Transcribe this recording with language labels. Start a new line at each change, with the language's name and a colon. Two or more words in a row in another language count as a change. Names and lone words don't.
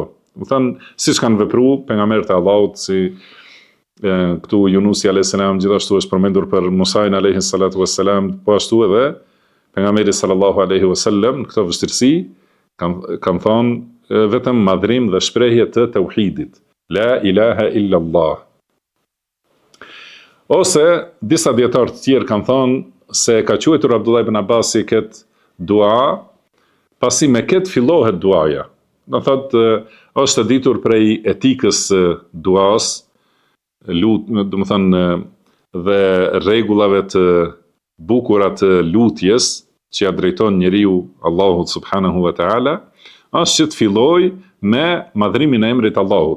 Albanian: Do thënë siç kanë vepruar pejgamberët e Allahut, si këtu Yunusi
Arabic: عليه السلام,
Albanian: gjithashtu është përmendur për Musain
Arabic: عليه الصلاة والسلام,
Albanian: po ashtu edhe pejgamberi
Arabic: صلى الله عليه وسلم
Albanian: në këto vështirësi kanë thonë vetëm madhrim dhe shprehje të tauhidit.
Arabic: لا إله إلا الله.
Albanian: Ose disa dietarë të tjerë kanë thonë se ka quajtur Abdullah ibn Abbasi këtë dua, pasi me këtë fillohet duaja. Do thotë është e ditur prej etikës duas, do të thënë dhe rregullave të bukura të lutjes që ja drejton njeriu Allahut
Arabic: سبحانه وتعالى,
Albanian: është që të filloj me madhrimin e emrit Allahut.